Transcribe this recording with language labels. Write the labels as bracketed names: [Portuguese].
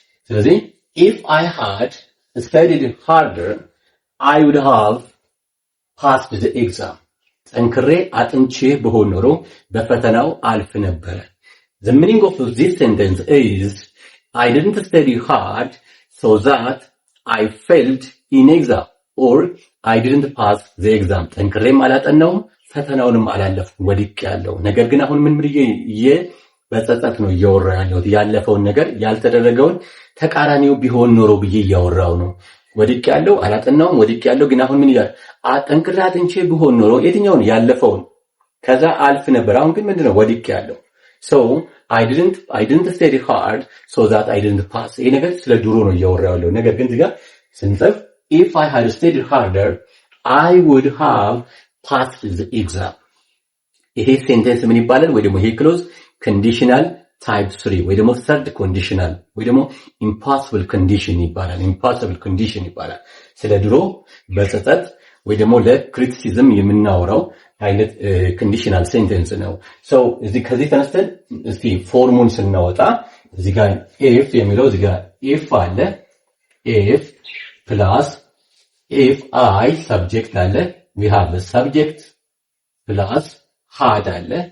[Amharic] ስለዚህ [English] if I had studied harder, I would have passed the exam. [Amharic] ጠንክሬ አጥንቼ ቢሆን ኖሮ በፈተናው አልፍ ነበረ። [English] The meaning of this sentence is I didn't study hard so that I failed in exam, or I didn't pass the exam. [Amharic] ጠንክሬም አላጠናውም ፈተናውንም አላለፍኩም ወድቄያለሁ። ነገር ግን አሁን ምን በጸጸት ነው እያወራ ያለሁት። ያለፈውን ነገር ያልተደረገውን ተቃራኒው ቢሆን ኖሮ ብዬ እያወራው ነው። ወድቅ ያለው አላጠናውም፣ ወድቅ ያለው ግን አሁን ምን ይላል? አጠንክሬ አጥንቼ ቢሆን ኖሮ የትኛውን ያለፈውን ከዛ አልፍ ነበር። አሁን ግን ምንድነው ወድቅ ያለው? [English] so I didn't study hard so that I didn't pass። [Amharic] ይሄ ነገር ስለ ድሮ ነው እያወራው ያለው። ነገር ግን እዚህ ጋር ስንጽፍ [English] if I had studied harder I would have passed the exam። [Amharic] ይሄ ሴንቴንስ ምን ይባላል? ወይ ደግሞ ይሄ ክሎዝ ኮንዲሽናል ታይፕ 3 ወይ ደግሞ ሰርድ ኮንዲሽናል ወይ ደግሞ ኢምፖሲብል ኮንዲሽን ይባላል። ኢምፖሲብል ኮንዲሽን ይባላል። ስለ ድሮ በጸጸት ወይ ደግሞ ለክሪቲሲዝም የምናወራው አይነት ኮንዲሽናል ሴንቴንስ ነው። ሰው ከዚህ ተነስተን እስቲ ፎርሙን ስናወጣ እዚህ ጋር if የሚለው እዚህ ጋር if አለ [English] if plus if I subject [Amharic] አለ [English] we have the subject plus had [Amharic] አለ